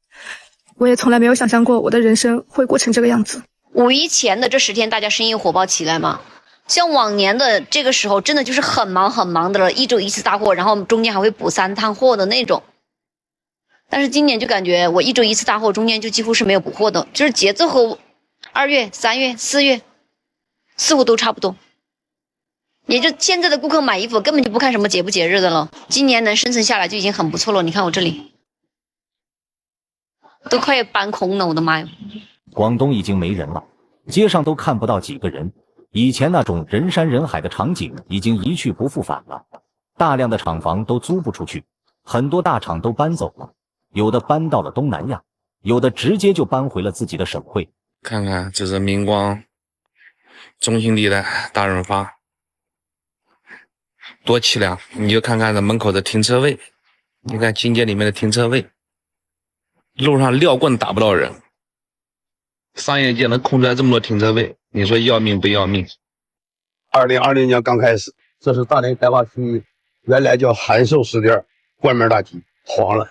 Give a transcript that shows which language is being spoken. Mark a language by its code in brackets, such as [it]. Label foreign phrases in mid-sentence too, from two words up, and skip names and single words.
[zh] 我也從來沒有想象過我的人生會過成這個樣子。 5一前的這10天，大家生意火爆起來嗎？像往年的這個時候，真的就是很忙的了，1周1次大貨，然後中間還會補3趟貨的那種。但是今年就感覺我1周1次大貨，中間就幾乎是沒有補貨的，就是節奏和2月、3月、4月似乎都差不多。也就現在的顧客買衣服根本就不看什麼節不節日的了，今年能生存下來就已經很不錯了。你看我這裡， 都快搬空了，我的媽呀！广东已经没人了，街上都看不到几个人，以前那種人山人海的場景已經一去不復返了。大量的廠房都租不出去，很多大廠都搬走了，有的搬到了東南亞，有的直接就搬回了自己的省會。看看，這是明光中心地帶大潤發，多淒涼！你就看看這門口的停車位，你看金街裡面的停車位，路上撂棍打不到人。商業界能空出來這麼多停車位，你說要命不要命？2020年剛開始，這是大連開發區原來叫函授食店關門大吉，黃了。